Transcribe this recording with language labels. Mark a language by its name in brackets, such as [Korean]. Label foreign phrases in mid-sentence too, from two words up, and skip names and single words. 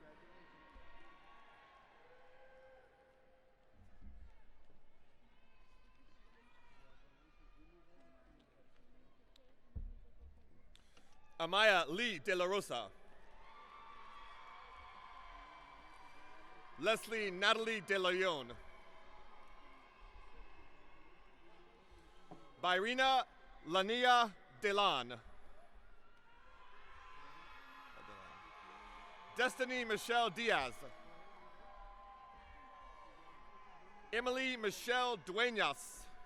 [English] Amaya Lee de la Rosa. Leslie Natalie de Leon. Byrina Lania Delan. Destiny Michelle Diaz. Emily Michelle Duenas.